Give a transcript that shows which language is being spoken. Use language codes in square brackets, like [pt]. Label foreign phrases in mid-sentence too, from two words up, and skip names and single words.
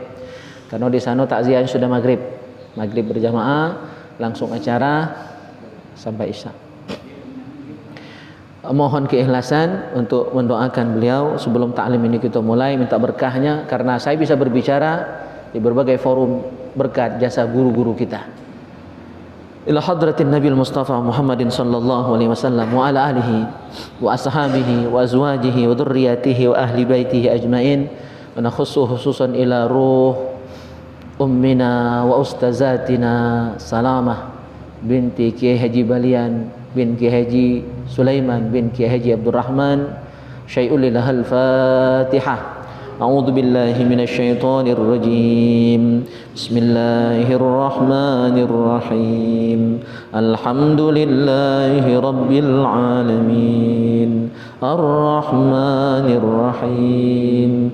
[id] Karena di sana takziah sudah maghrib. Maghrib berjamaah langsung acara sampai isya. Mohon keikhlasan untuk mendoakan beliau sebelum taklim ini kita mulai, minta berkahnya karena saya bisa berbicara di berbagai forum berkat jasa guru-guru kita. [ar] إلى حضرة النبي المصطفى محمد صلى الله عليه وسلم وعلى آله وأصحابه وأزواجه وذرياته وأهل بيته أجمعين، ونخص خصوصا إلى روح أمنا وأستاذتنا سلامة بنت Kiai Haji Balian بن Kiai Haji سليمان بن Kiai Haji عبد الرحمن شيء لله لهم الفاتحة. أعوذ بالله من الشيطان الرجيم. بسم الله الرحمن الرحيم. الحمد لله رب العالمين. الرحمن الرحيم.